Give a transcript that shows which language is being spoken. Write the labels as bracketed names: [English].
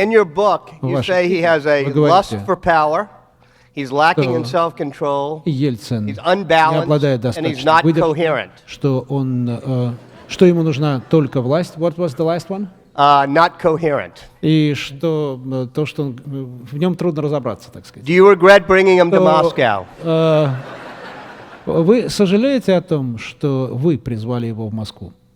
[English] In your book, you say he has a lust for power, he's lacking in self-control, he's unbalanced, and he's not coherent. [Russian] Что ему нужна только власть. [English] What was the last one? Not coherent. [Russian] И что то, что в нем трудно разобраться, так сказать. [English] Do you regret bringing him to Moscow? [Russian] Вы сожалеете о том, что вы призвали его в Москву?